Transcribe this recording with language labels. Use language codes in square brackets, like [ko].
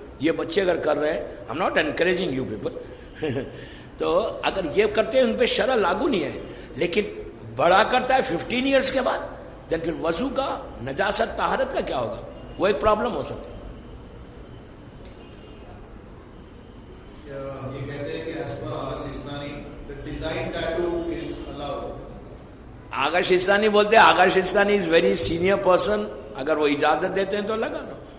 [hi] ये बच्चे अगर कर रहे हैं, [en] I am not encouraging you people, [hi] तो अगर ये करते हैं उन पे शरअ लागू नहीं है. लेकिन बड़ा करता है 15 ईयर्स के बाद, देन फिर वजू का, नजासत, ताहरत का क्या होगा? वो एक प्रॉब्लम हो सकती है. ये कहते हैं कि [en] as per Agha Sistani, the design tattoo is allowed. [hi] आगा शिस्तानी बोलते हैं, आगा शिस्तानी [en] is very senior person, [hi] अगर वो इजाजत देते हैं तो लगा लो.